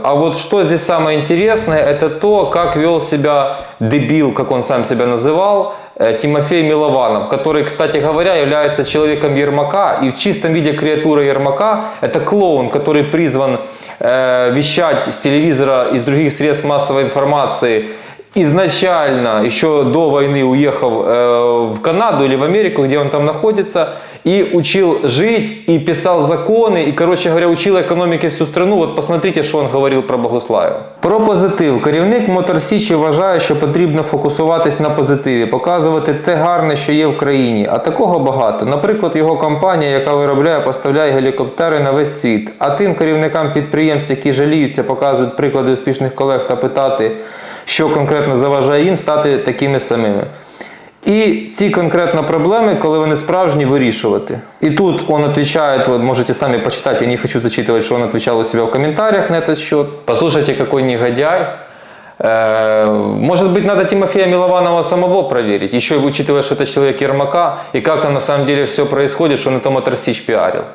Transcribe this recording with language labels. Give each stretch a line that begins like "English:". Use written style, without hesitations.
Russian: А вот что здесь самое интересное, это то, как вел себя дебил, как он сам себя называл, Тимофей Милованов, который, кстати говоря, является человеком Ермака, и в чистом виде креатура Ермака, это клоун, который призван вещать с телевизора, из других средств массовой информации, изначально, еще до войны, уехал в Канаду или в Америку, где он там находится, и учил жить, и писал законы, и, короче говоря, учил економіки всю страну. Вот посмотрите,
Ukrainian: що він говорив про Богуслаєва. Про позитив. Керівник Мотор Січі вважає, що потрібно фокусуватись на позитиві, показувати те гарне, що є в країні. А такого багато. Наприклад, його компанія, яка виробляє, поставляє гелікоптери на весь світ. А тим керівникам підприємств, які жаліються, показують приклади успішних колег та питати, що конкретно заважає їм стати такими самими. І ці конкретно проблеми, коли вони справжні, вирішувати.
Russian: И тут он отвечает, вот можете сами почитать, я не хочу зачитывать, что он отвечал у себя в комментариях на этот счет. Послушайте, какой негодяй. Может быть, надо Тимофея Милованова самого проверить, еще и учитывая, что это человек Ермака, и как там на самом деле все происходит, что он это Мотор Сич пиарил.